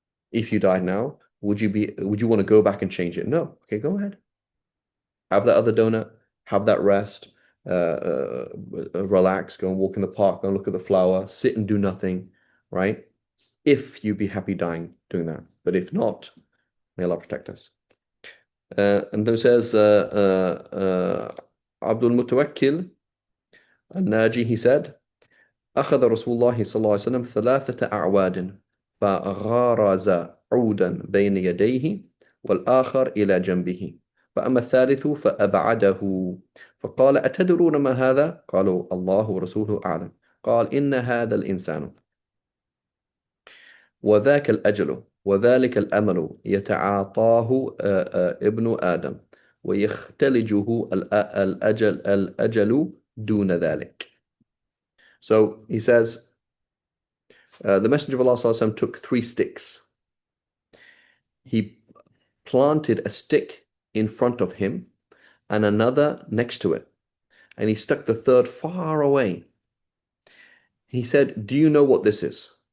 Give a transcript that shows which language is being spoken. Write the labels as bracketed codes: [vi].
[en] If you died now, would you want to go back and change it? No. Okay, go ahead. Have that other donut, have that rest, relax, go and walk in the park, go and look at the flower, sit and do nothing, right? If you'd be happy dying doing that. But if not, may Allah protect us. And then says Abdul Mutawakkil Al-Naji, he said, [ar] أخذ رسول الله صلى الله عليه وسلم 3 أعواد فغارز عودا بين يديه والآخر إلى جنبه فأما الثالث فأبعده فقال أتدرون ما هذا؟ قالوا الله ورسوله أعلم قال إن هذا الإنسان وذاك الأجل وذلك الأمل يتعاطاه ابن آدم ويختلجه الأجل دون ذلك. [en] So he says, the Messenger of Allah ﷺ took 3 sticks. He planted a stick in front of him and another next to it. And he stuck the third far away. He said, do you know what this is?